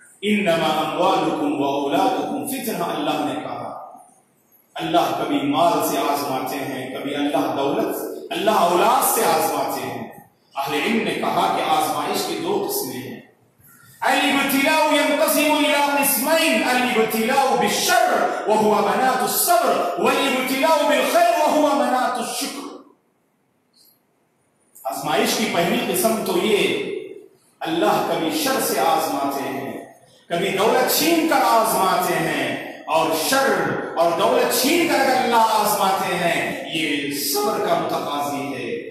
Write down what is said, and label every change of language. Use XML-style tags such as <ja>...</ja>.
<ar>انما اموالکم واولادکم فتنہ،</ar> <ur>اللہ نے کہا. اللہ کبھی مال سے آزماتے ہیں، کبھی اللہ اولاد سے آزماتے ہیں. اہل علم نے کہا کہ آزمائش کی دو قسمیں ہیں.</ur> <ar>الابتلاء ينقسم الى قسمين، الابتلاء بالشر وهو مناط الصبر، والابتلاء بالخير وهو مناط الشکر.</ar> <ur>آزمائش کی پہلی قسم تو یہ اللہ کبھی شر سے آزماتے ہیں، کبھی دولت چھین کر آزماتے ہیں، اور شر اور دولت چھین کر اگر اللہ آزماتے ہیں یہ صبر کا متقاضی ہے.</ur>